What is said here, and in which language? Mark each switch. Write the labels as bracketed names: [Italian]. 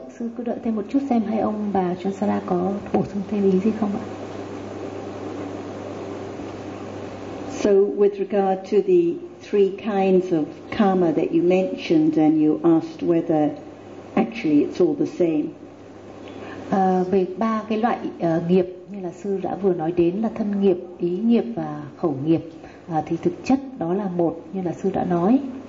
[Vietnamese] Sư cứ đợi thêm một chút xem hay ông bà Chan Sara có bổ sung thêm ý gì không ạ. [English] So with regard to the three kinds of karma that you mentioned and you asked whether actually it's all the same. [Vietnamese] Về ba cái loại nghiệp như là sư đã vừa nói đến là thân nghiệp, ý nghiệp và khẩu nghiệp, thì thực chất đó là một như là sư đã nói.